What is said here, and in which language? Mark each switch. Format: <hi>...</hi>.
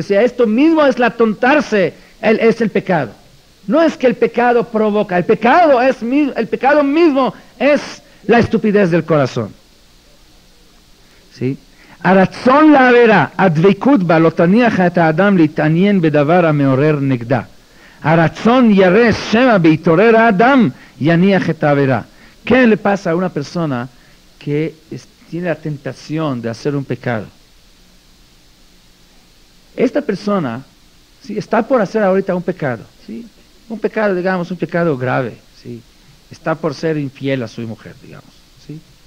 <es>Que sea esto mismo es el atontarse, es el pecado. No es que el pecado provoca, el pecado mismo es la estupidez del corazón. ¿Sí?</es> <he>הרצון לעבירה, הדבקות בה לא תניח את האדם להתעניין בדבר המעורר נגדה. הרצון ירא שמא בהתעורר האדם יניח את העבירה.</he> <es>¿Qué le pasa a una persona que tiene la tentación de hacer un pecado? Esta persona, ¿sí?, está por hacer ahorita un pecado, ¿sí? Un pecado, digamos, un pecado grave, ¿sí? Está por ser infiel a su mujer, digamos, ¿sí?</es>